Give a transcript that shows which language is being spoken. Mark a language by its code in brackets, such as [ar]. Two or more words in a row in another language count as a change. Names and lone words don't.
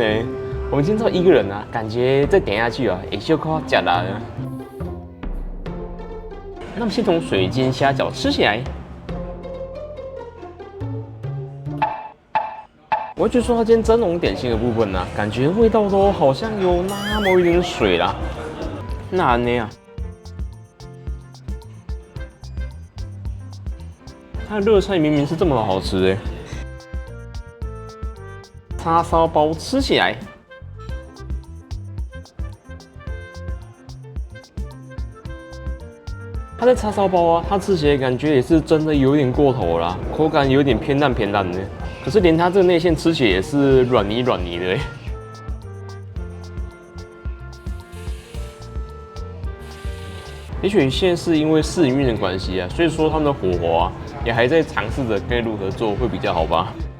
[zh] 我們今天只有1個人啊，感覺再點下去啊，也就快要吃了。那麼先從水晶蝦餃吃起來。我覺得說它今天蒸籠點心的部分呢、啊，感覺味道都好像有那麼一點水啦。那呢啊，它的熱菜明明是這麼好吃的。叉燒包吃起來。它的叉燒包啊，它吃起來感覺也是真的有點過頭啦，口感有點偏爛的。可是連它這個內餡吃起來也是軟泥的欸。也許現在是因為試營運的關係啊，所以說他們的火候啊，也還在嘗試着該如何做會比較好吧。